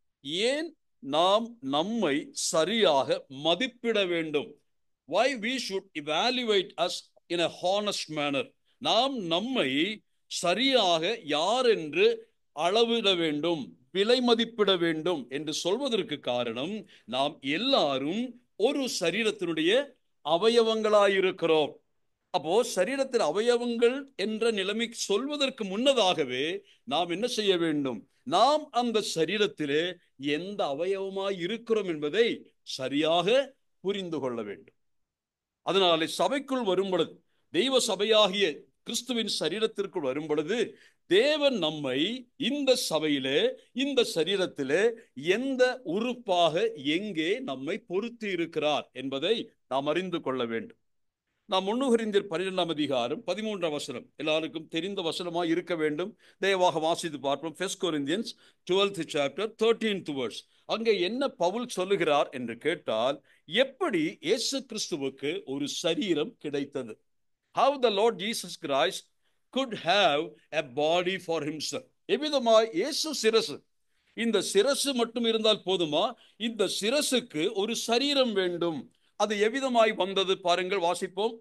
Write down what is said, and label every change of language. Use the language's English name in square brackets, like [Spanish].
[Tamil] ஏன் நாம் நம்மை சரியாக மதிப்பிட வேண்டும்? [English] Why we should evaluate us in a honest manner. [Tamil] நாம் நம்மை சரியாக யார் என்று அளவிட வேண்டும், விலை மதிப்பிட வேண்டும் என்று சொல்வதற்கு காரணம், நாம் எல்லாரும் ஒரு சரீரத்தினுடைய அவயவங்களாயிருக்கிறோம். அப்போ சரீரத்தின் அவயவங்கள் என்ற நிலைமை சொல்வதற்கு முன்னதாகவே நாம் என்ன செய்ய வேண்டும்? நாம் அந்த சரீரத்திலே எந்த அவயவமாய் இருக்கிறோம் என்பதை சரியாக புரிந்து கொள்ள வேண்டும். அதனாலே சபைக்குள் வரும் பொழுது, தெய்வ சபையாகிய கிறிஸ்துவின் சரீரத்திற்குள் வரும் பொழுது, தேவன் நம்மை இந்த சபையிலே, இந்த சரீரத்திலே எந்த உறுப்பாக எங்கே நம்மை பொருத்தி இருக்கிறார் என்பதை நாம் அறிந்து கொள்ள வேண்டும். நாம் 1 கொரிந்தியர் 12ஆம் அதிகாரம் 13ஆம் வசனம் எல்லாருக்கும் தெரிந்த வசனமாய் இருக்க வேண்டும். தயவாக வாசித்து பார்ப்போம். [English] 1 Corinthians 12th chapter 13th verse. [Tamil] அங்கே என்ன பவுல் சொல்லுகிறார் என்று கேட்டால், எப்படி இயேசு கிறிஸ்துவுக்கு ஒரு சரீரம் கிடைத்தது? [English] How the Lord Jesus Christ could have a body for himself. [Tamil] எவ்விதமாய் இயேசு சிரசு, இந்த சிரசு மட்டும் இருந்தால் போதுமா? இந்த சிரசுக்கு ஒரு சரீரம் வேண்டும். அது எவ்விதமாய் வந்தது பாருங்கள், வாசிப்போம்.